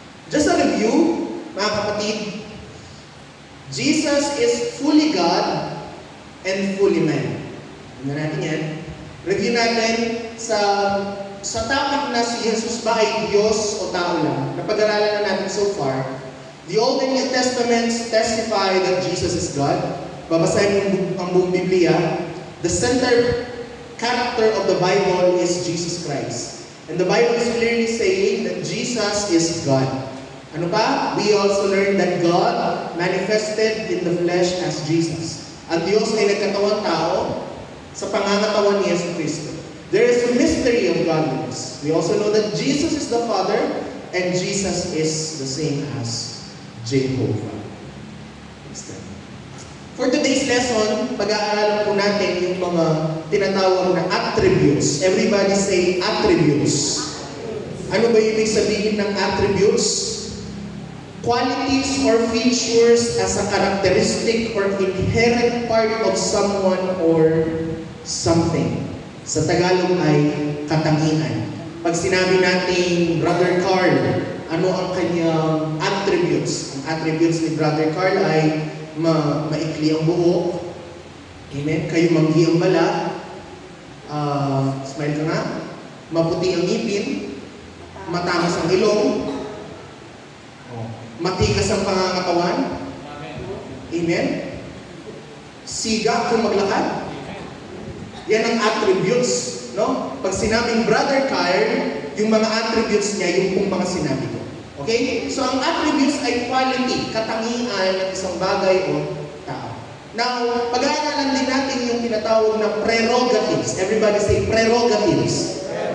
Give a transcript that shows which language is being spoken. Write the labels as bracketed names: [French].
[English] Just a review, [Filipino] mga kapatid, [English] Jesus is fully God and fully man. [Filipino] Tingnan natin yan. Review natin sa topic na si Jesus ba ay Diyos o tao lang. Napag-aralan na natin so far. [English] The Old and New Testaments testify that Jesus is God. [Filipino] Babasahin mo ang buong Biblia. [English] The center character of the Bible is Jesus Christ. And the Bible is clearly saying that Jesus is God. [Filipino] Ano pa? [English] We also learned that God manifested in the flesh as Jesus. [Filipino] Ang Diyos ay nagkatawang tao sa pangangatawan ni Yesu Cristo. [English] There is a mystery of godliness. We also know that Jesus is the Father and Jesus is the same as Jehovah. For today's lesson, [Filipino] pag-aaralan po natin yung mga tinatawag na attributes. [English] Everybody say attributes. [Filipino] Ano ba ibig sabihin ng attributes? [English] Qualities or features as a characteristic or inherent part of someone or something. [Filipino] Sa Tagalog ay katangian. Pag sinabi natin Brother Carl, ano ang kanyang attributes? Ang attributes ni Brother Carl ay maikli ang buhok. Amen? Kayo manggi ang balat. [English] Smile [Filipino] ka nga. Maputi ang ngipin. Matamas ang ilong. Matigas ang pangangatawan. Amen? Siga kung maglakad. Yan ang attributes, no? Pag sinabing Brother Kyle, yung mga attributes niya, yung pong mga sinabi ko. Okay? So, ang attributes ay quality, katangian ng isang bagay o tao. Now, pag-aaralan din natin yung tinatawag na prerogatives. [English] Everybody say prerogatives.